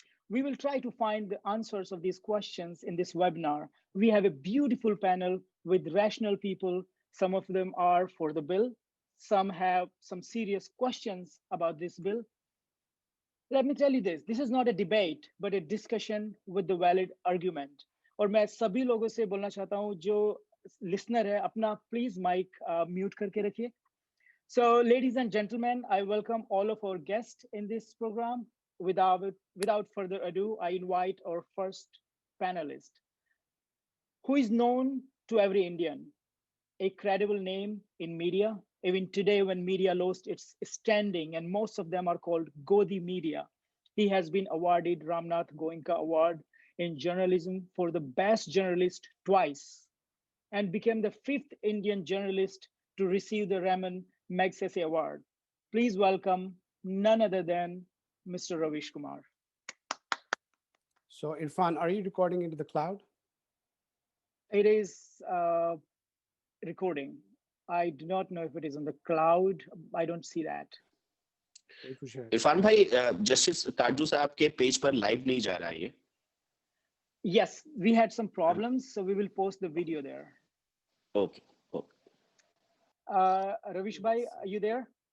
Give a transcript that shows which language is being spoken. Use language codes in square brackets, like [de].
[en] We will try to find the answers of these questions in this webinar. We have a beautiful panel with rational people. Some of them are for the bill. Some have some serious questions about this bill. Let me tell you this is not a debate, but a discussion with the valid argument. [hi] और मैं सभी लोगों से बोलना चाहता हूँ जो listener है, अपना please mic mute करके रखिए. [en] So ladies and gentlemen, I welcome all of our guests in this program. Without further ado, I invite our first panelist, who is known to every Indian, a credible name in media. Even today, when media lost its standing, and most of them are called Godi media, he has been awarded Ramnath Goenka Award in journalism for the best journalist twice, and became the 5th Indian journalist to receive the Raman Magsaysay Award. Please welcome none other than Mr. Ravish Kumar. So Irfan, are you recording into the cloud? It is recording. I do not know if it is on the cloud. I don't see that. [hi] Irfan भाई, justice काजू साहब के page पर live नहीं जा रहा है ये. [en] Yes, we had some problems, so we will post the video there. Okay. Ravish bhai, are you there?